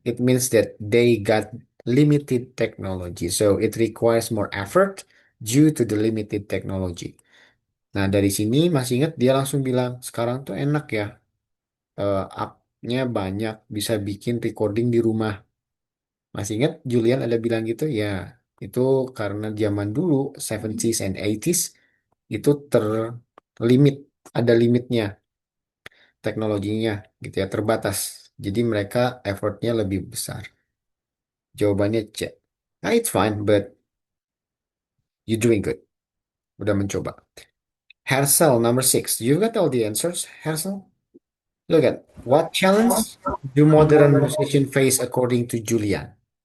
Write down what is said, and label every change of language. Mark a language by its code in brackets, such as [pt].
[en] It means that they got limited technology. So it requires more effort due to the limited technology. [id] Nah, dari sini masih ingat dia langsung bilang, sekarang tuh enak ya. App-nya banyak, bisa bikin recording di rumah. Masih ingat Julian ada bilang gitu? Ya, itu karena zaman dulu, 70s and 80s, itu terlimit, ada limitnya teknologinya gitu ya, terbatas. Jadi mereka effortnya lebih besar. Jawabannya C. [en] Nah, it's fine, but you doing good. [id] Udah mencoba. [en] Hersel, number 6. You got all the answers, Hersel? Look at what challenge do modern musicians face according to Julian?